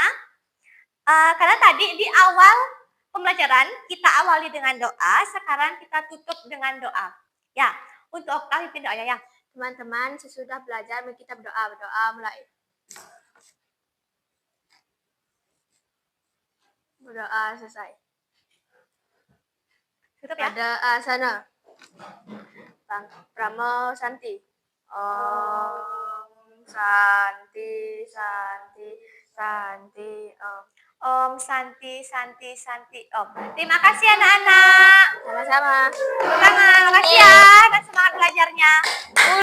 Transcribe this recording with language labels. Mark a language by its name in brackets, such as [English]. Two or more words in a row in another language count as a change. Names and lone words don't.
[Indonesian] Karena tadi di awal pembelajaran kita awali dengan doa, sekarang kita tutup dengan doa. Ya, untuk Okta pimpin doanya ya. Teman-teman, sesudah belajar kita berdoa mulai. Berdoa selesai. Tutup ya. Pada asana. Pramo Santi. [Sanskrit] Om Santi Santi Santi Om. Om Santi Santi Santi Om. [Indonesian] Terima kasih anak-anak. Sama-sama. Tepuk tangan, makasih ya. Dan semangat belajarnya.